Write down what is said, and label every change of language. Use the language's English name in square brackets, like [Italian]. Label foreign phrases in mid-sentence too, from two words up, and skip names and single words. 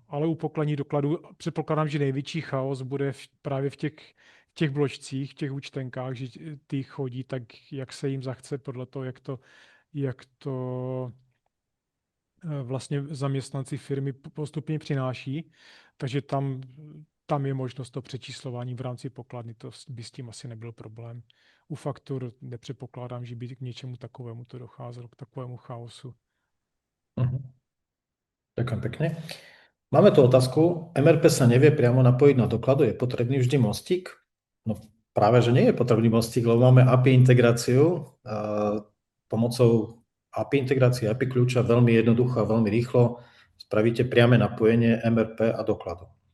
[Czech] Ale u pokladních dokladů předpokládám, že největší chaos bude právě v těch bločcích, v těch účtenkách, že ty chodí tak, jak se jim zachce, podle toho, jak to vlastně zaměstnanci firmy postupně přináší. Takže tam je možnost to přečíslování v rámci pokladny, to by s tím asi nebyl problém. U faktur nepředpokládám, že by k něčemu takovému to docházelo, k takovému chaosu. [Slovak] Ďakujem pekne. Máme tu otázku. MRP sa nevie priamo napojiť na dokladu, je potrebný vždy mostík? No práve, že nie je potrebný mostík, lebo máme API integráciu. Pomocou API integrácie, API kľúča veľmi jednoducho a veľmi rýchlo spravíte priame napojenie MRP a dokladu.